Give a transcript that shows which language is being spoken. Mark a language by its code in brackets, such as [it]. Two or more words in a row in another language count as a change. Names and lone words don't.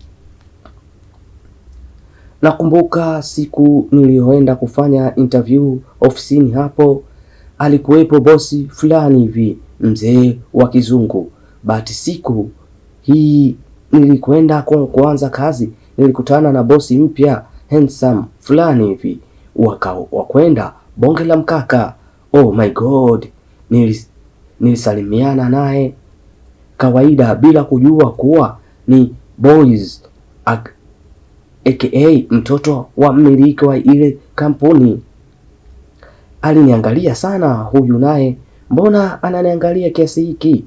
[sw] Nakumbuka siku niliyoenda kufanya interview ofisini hapo, alikuwepo bosi fulani hivi, mzee wa kizungu. Bahati siku hii nilikwenda kuanza kazi, nilikutana na bosi mpya handsome fulani hivi, wakwenda bonge la mkaka. [en] Oh my god, [sw] nilisalimiana naye kawaida bila kujua kuwa ni boys aka mtoto wa mmiliki wa ile kampuni. Aliniangalia sana, huyu naye mbona ananiangalia kiasi hiki?